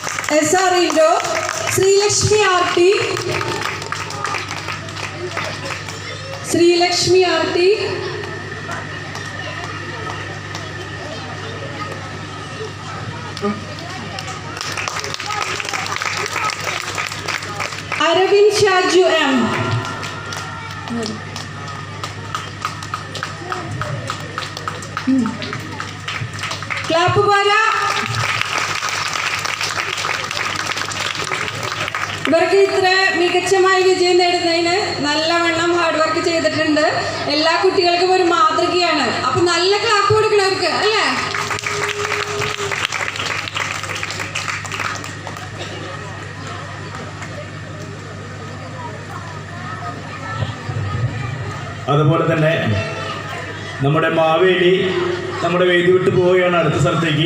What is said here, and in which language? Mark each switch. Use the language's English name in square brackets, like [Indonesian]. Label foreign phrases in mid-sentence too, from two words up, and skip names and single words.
[Malayalam] SR Indo, Srilakshmi Aarti, Srilakshmi Aarti, Aravind Shaju M. Clap para. ഇവർക്ക് ഇത്ര മികച്ചമായ വിജയം നേടുന്നതിന് നല്ലവണ്ണം [English] hard work [Malayalam] ചെയ്തിട്ടുണ്ട്. എല്ലാ കുട്ടികൾക്കും ഒരു മാതൃകയാണ്. അപ്പൊ നല്ല ക്ലാപ്പ് കൊടുക്കണവർക്ക് അല്ലേ? അതുപോലെ തന്നെ നമ്മുടെ മാവേലി നമ്മുടെ വേദി വിട്ട് പോവുകയാണ് അടുത്ത സ്ഥലത്തേക്ക്.